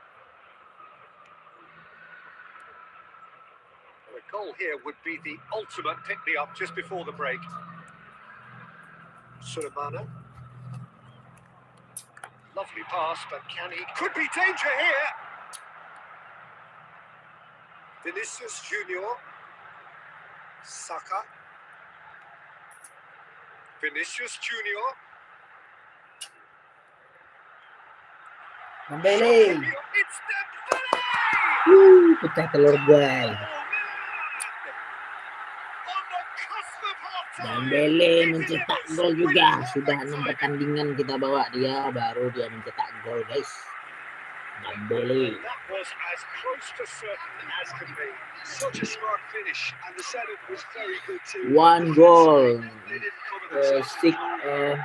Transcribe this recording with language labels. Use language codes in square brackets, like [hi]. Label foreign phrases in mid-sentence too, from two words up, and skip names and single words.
[en] Well, a goal here would be the ultimate pick-me-up just before the break. Sulemana. Lovely pass, but can he... Could be danger here! Vinicius Junior. Saka. Vinicius Junior. Dembele. It's Dembele! [id] Pecah telur guys. Dembele mencetak gol juga. Sudah 6 pertandingan kita bawa dia, baru dia mencetak gol, guys. Dembele. [en] That was as close to certain as can be. Such a smart finish, and the setup was very good too. 1 goal. They didn't cover themselves.